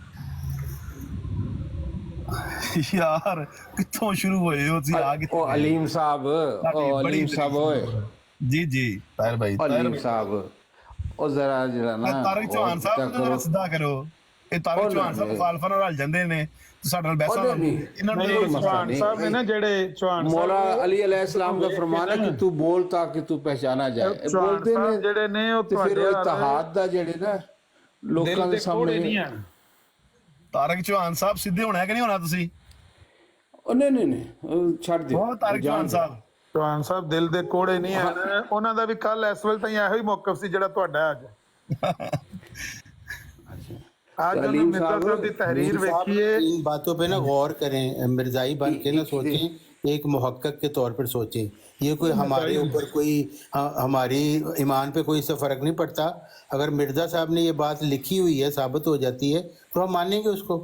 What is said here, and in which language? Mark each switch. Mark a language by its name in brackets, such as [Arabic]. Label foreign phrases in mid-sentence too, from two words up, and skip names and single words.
[Punjabi] یار کتوں شروع ہوئے ہو علیم صاحب, جی طاہر بھائی, علیم صاحب او ذرا نا طارق چوہان صاحب ذرا سیدھا کرو. یہ طارق چوہان صاحب مخالفاں نال رل جاندے نے, ساڈے نال بحثاں انہاں نے چوہان صاحب نے نا جڑے چوہان [Urdu] مولا علی [Arabic] علیہ السلام [Urdu] کا فرمان ہے کہ تو بول تاکہ تو پہچانا جائے. [Punjabi] بولتے نے جڑے نے او پھر اتحاد دا جڑے نا لوکاں دے سامنے [Urdu] نہیں ہے. [Punjabi] طارق چوہان صاحب سیدھے ہونا ہے کہ نہیں ہونا تسی؟ نہیں چھڑ دے. طارق چوہان صاحب, چوہان صاحب دل دے کوڑے نہیں ہیں. انہاں دا بھی کل اس ویل تائیں ایہی موقف سی جڑا تہاڈا اج. آج مرزا صاحب دی تحریر ویکھیے, [Urdu] ان باتوں پہ نا غور کریں, مرزائی بن کے نہ سوچیں ایک محقق کے طور پر سوچیں. یہ کوئی ہمارے اوپر کوئی ہماری ایمان پہ کوئی سے فرق نہیں پڑتا. اگر مرزا صاحب نے یہ بات لکھی ہوئی ہے ثابت ہو جاتی ہے تو ہم مانیں گے اس کو.